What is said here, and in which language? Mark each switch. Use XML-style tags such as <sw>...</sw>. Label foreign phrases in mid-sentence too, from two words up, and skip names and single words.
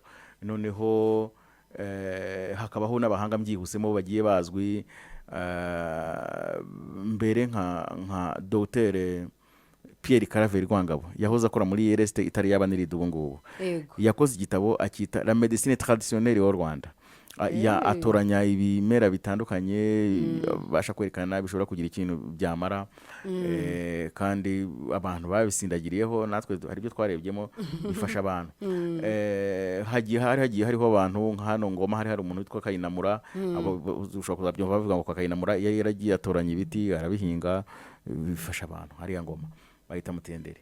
<rw>Noneho hakabaho n'abahanga byihusemo bagiye bazwi mbere nka Dr Pierre Claver Rwangabo yahoze akora muri RST itari yaba niride ubu ngubu, yakoze igitabo akita La médecine traditionnelle au Rwanda. Atoranya ibimera bitandukanye basha kwerekana bishobora kugira ikintu byamara, kandi abantu babisindagiriyeho natwe hari byo twarebyemo bifasha abantu. Hagiye hariho abantu hano Ngoma hari umuntu witwa Kayinamura, ushobora kuzabyumva bavuga ngo Kayinamura yaragiye atoranya ibiti arabihinga bifasha abantu hariya Ngoma bahita Mutendere.</rw>